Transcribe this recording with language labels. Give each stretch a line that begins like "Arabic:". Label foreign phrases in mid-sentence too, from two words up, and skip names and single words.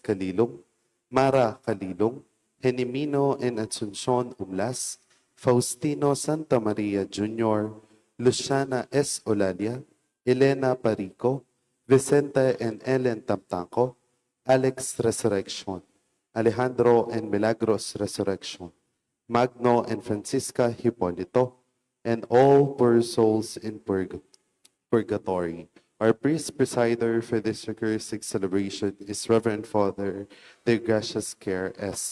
English: Calilong, Mara Calilong, Henimino and Asuncion Umlas, Faustino Santa Maria Jr., Luciana S. Olalia, Elena Parico, Vicente and Ellen Tamtanco, Alex Resurrection, Alejandro and Milagros Resurrection, Magno and Francisca Hipolito, and all poor souls in purgatory. Our priest presider for this Eucharistic celebration is Reverend Father Deogracias Kerr S.